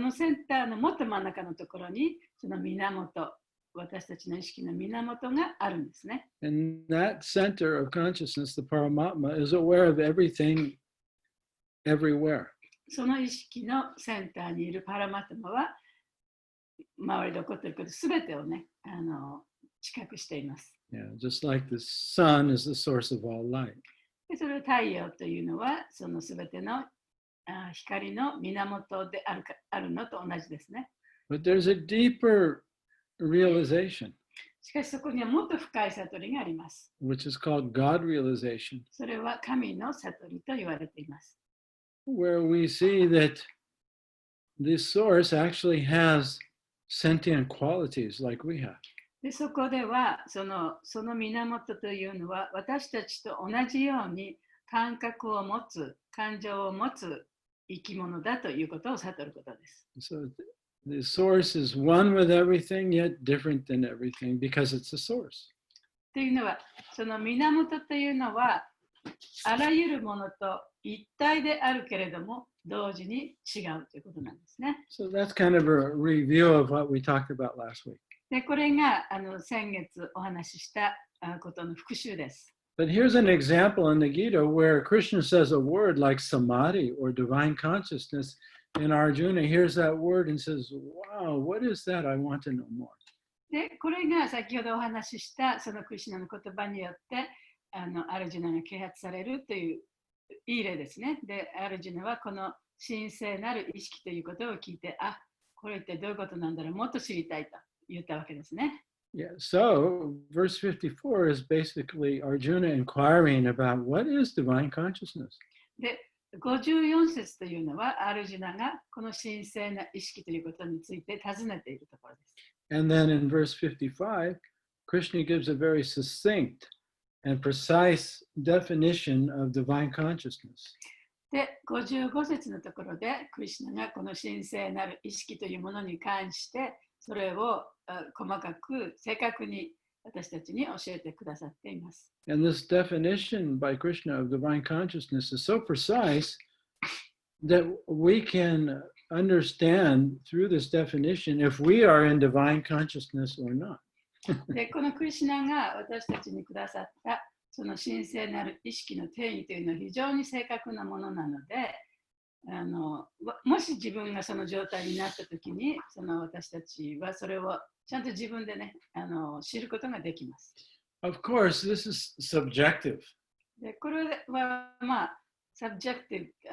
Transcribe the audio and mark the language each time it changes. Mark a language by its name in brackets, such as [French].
[Japanese] ンターのもっと真ん中のところに、その源、私たちの意識の源があるんですね。 [English] And that center of consciousness, the Paramatma, is aware of everything everywhere. [Japanese] その意識のセンターにいるパラマトマは、周りで起こっていることすべてをね、知覚しています。 [English] Yeah, just like the sun is the source of all light. [Japanese] でそれを太陽というのは、そのすべての光の源であるのと同じですね。 [English] But there's a deeper realization, [Japanese] しかしそこにはもっと深い悟りがあります。 [English] which is called God realization, [Japanese] それは神の悟りと言われています。 [English] where we see that this source actually has sentient qualities like we have. [Japanese] でそこではその源というのは私たちと同じように感覚を持つ、感情を持つ生き物だということを悟ることです。 [English] So the source is one with everything, yet different than everything because it's the source. [Japanese] というのは、その源というのはあらゆるものと一体であるけれども同時に違うということなんですね。 [English] So that's kind of a review of what we talked about last week. [Japanese] でこれが先月お話ししたことの復習です。 [English] But here's an example in the Gita where Krishna says a word like samadhi or divine consciousness, and Arjuna hears that word and says, wow, what is that? I want to know more. [Japanese] でこれが先ほどお話ししたそのクリシュナの言葉によってアルジュナが啓発されるといういい例ですね。で、アルジュナはこの神聖なる意識ということを聞いて、あ、これってどういうことなんだろう、もっと知りたいと言ったわけですね。 [English] Yeah, so verse 54 is basically Arjuna inquiring about what is divine consciousness. [Japanese] で、54節というのはアルジュナがこの神聖な意識ということについて尋ねているところです。 [English] And then in verse 55, Krishna gives a very succinct and precise definition of divine consciousness. [Japanese] で、55節のところで、クリシュナがこの神聖なる意識というものに関して、それを細かく正確に私たちに教えてくださっています。 [English] And this definition by Krishna of divine consciousness is so precise that we can understand through this definition if we are in divine consciousness or not. [Japanese] で、このクリシュナが私たちにくださったその神聖なる意識の定義というのは非常に正確なものなので、もし自分がその状態になったときに、その私たちはそれをちゃんと自分でね、知ることができます。 [English] Of course, this is subjective. [Japanese] で、これはまあ、subjective.